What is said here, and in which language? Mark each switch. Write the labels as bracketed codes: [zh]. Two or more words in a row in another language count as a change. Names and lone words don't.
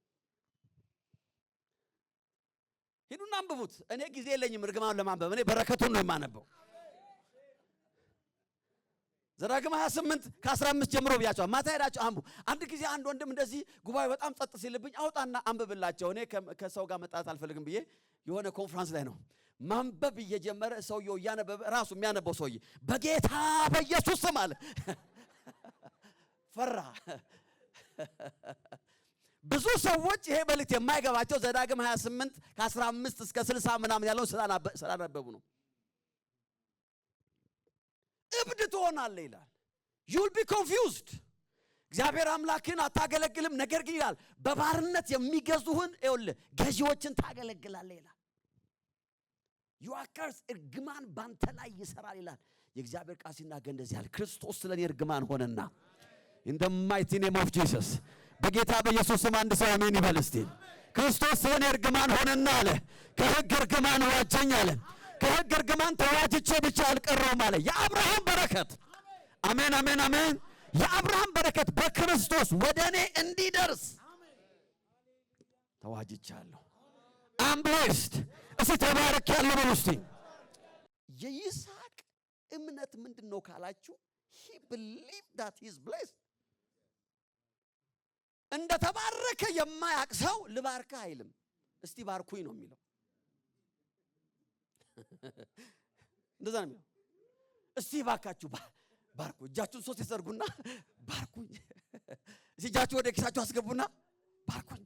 [am] ሂዱና አንብቡት። እኔ ጊዜ የለኝም እርግማኑን ለማንበብ፣ እኔ በረከቱን ነው የማነበው። ዘዳግም 28 ከ15 ጀምሮ ብያቸዋል። ማታ ሄዳችሁ አንብቡ። አንድ ጊዜ አንድ ወንድም እንደዚህ ጉባኤ በጣም ጸጥ ሲልብኝ አውጣና አንብብላቸው። እኔ ከሰው ጋር መጣላት አልፈልግም ብዬ የሆነ ኮንፈረንስ ላይ ነው ማንበብ እየጀመረ ሰውየው እያነበበ ራሱ የሚያነበው ሰውዬ በጌታ በኢየሱስ ስም አለ። ፈራ። ብዙ ሰዎች ይሄ መልእክት የማይገባቸው ዘዳግም 28 ከ15 እስከ 60 ምናምን ያለው ስላነበቡ ነው። እብድ ትሆናለህ ይላል። [en] you'll be confused። [am] እግዚአብሔር አምላክን አታገለግልም፣ ነገር ግን ይላል በባርነት የሚገዙህን ይኸውልህ ገዢዎችን ታገለግላለህ ይላል። [en] you are cursed። [am] እርግማን ባንተ ላይ ይሰራል ይላል የእግዚአብሔር ቃል ሲናገር እንደዚህ ያለ ክርስቶስ ስለኔ እርግማን ሆነና [en] in the mighty name of Jesus [am] በጌታ በኢየሱስ ስም አንድ ሰው አሜን ይበል እስቲ። ክርስቶስ ስለኔ እርግማን ሆነና አለ ከሕግ እርግማን ዋጀኝ አለ። ከሕግ እርግማን ተዋጅቼ ብቻ አልቀረውም አለ። የአብርሃም በረከት አሜን አሜን አሜን። የአብርሃም በረከት በክርስቶስ ወደኔ እንዲደርስ ተዋጅቻለሁ። [en] I'm blessed። [am] እስቲ ተባረክያለሁ በሉ እስቲ። የይስሐቅ እምነት ምንድነው ካላችሁ [en] he believed that he is blessed። [am] እንደተባረከ የማያውቅ ሰው ልባርካ አይልም። እስቲ ባርኩኝ ነው የሚለው። እንደዛ ነው የሚለው። እስቲ ባካችሁ ባርኩ፣ እጃችሁን ሶስት ይዘርጉና ባርኩኝ። እስቲ እጃችሁ ወደ ኪሳችሁ አስገቡና ባርኩኝ